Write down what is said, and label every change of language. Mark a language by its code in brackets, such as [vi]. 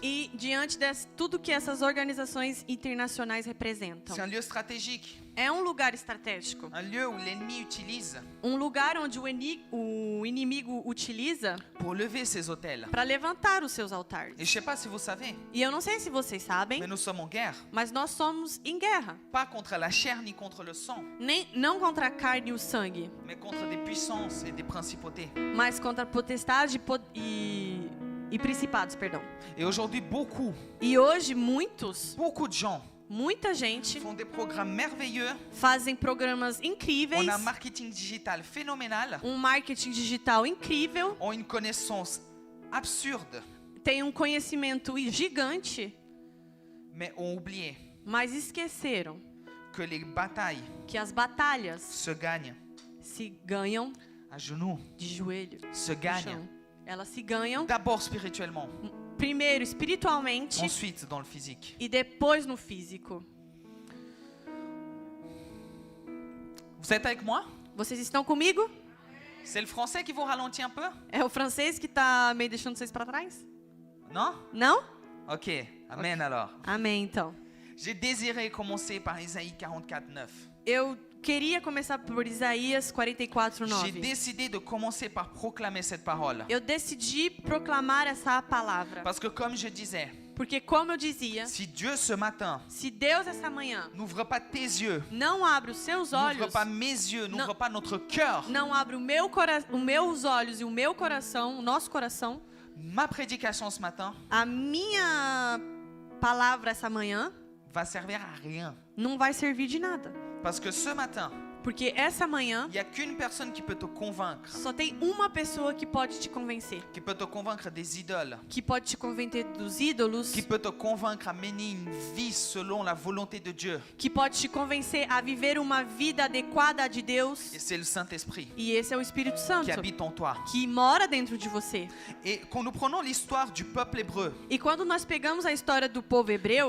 [pt] e diante de tudo que essas organizações internacionais representam. [fr] C'est un lieu stratégique, [pt] É um lugar estratégico, [fr] un lieu où l'ennemi utilise [pt] um lugar onde o inimigo utiliza [fr] pour lever ces autels. [pt] para levantar os seus altares. [fr] Et je sais pas si vous savez, [pt] E eu não sei se vocês sabem, [fr] mais nous sommes en guerre, [pt] mas nós somos em guerra, [fr] pas contre la chair ni contre le sang, [pt] não contra a carne e o sangue, [fr] mais contre des puissances et des principautés. [pt] mas contra a potestade e principados, perdão. [fr] Et aujourd'hui, beaucoup [pt] E hoje muitos [fr] de gens [pt] Muita gente [fr] font des programmes merveilleux. [pt] fazem programas incríveis, [fr] On a un marketing digital phénoménal. [pt] marketing digital incrível, [fr] Ont une connaissance absurde, [pt] tem conhecimento gigante, [fr] mais ont oublié [pt] mas esqueceram [fr] que les batailles [pt] que as batalhas [fr] se gagnent [pt] se ganham [fr] à genoux, [pt] de joelho [fr] se [pt] no [fr] gagnent [pt] chão. Elas se ganham [fr] d'abord spirituellement, [pt] primeiro espiritualmente [fr] ensuite dans le physique. [pt] e depois no físico. [fr] Vous êtes avec moi? [pt] Vocês estão comigo? [fr] C'est le français qui vous ralentit un peu? [pt] É o francês que tá meio deixando vocês para trás? [fr] Non? [pt] Não? [fr] Ok, amen alors. [pt] Amém, então. [fr] J'ai désiré commencer par Isaïe 44, 9. [pt] Eu queria começar por Isaías 44, [fr] J'ai [pt] 9. [fr] décidé de commencer par proclamer cette parole. [pt] Eu decidi proclamar essa palavra. [fr] Parce que comme je disais, [pt] Porque, como eu dizia, [fr] si Dieu ce matin [pt] se Deus essa manhã [fr] n'ouvre pas tes yeux, [pt] não abre os seus [fr] n'ouvre [pt] olhos, [fr] pas mes yeux, n'ouvre pas notre cœur, [pt] não abre os meus olhos e o meu coração, o nosso coração, [fr] ma prédication ce matin [pt] a minha palavra essa manhã [fr] va servir à rien. [pt] não vai servir de nada. [fr] Parce que ce matin, [pt] Porque essa manhã [fr] il n'y a qu'une personne qui peut te convaincre, [pt] só tem uma pessoa que pode te convencer. [fr] qui peut te convaincre des idoles, [pt] Que pode te convencer dos ídolos. [fr] qui peut te convaincre à mener une vie selon la volonté de Dieu. [pt] Que pode te convencer a viver uma vida adequada de Deus. [fr] Et c'est le Saint-Esprit [pt] E esse é o Espírito Santo, [fr] qui habite en toi. [pt] que mora dentro de você. [fr] Et quand nous prenons l'histoire du peuple hébreu [pt] E quando nós pegamos a história do povo hebreu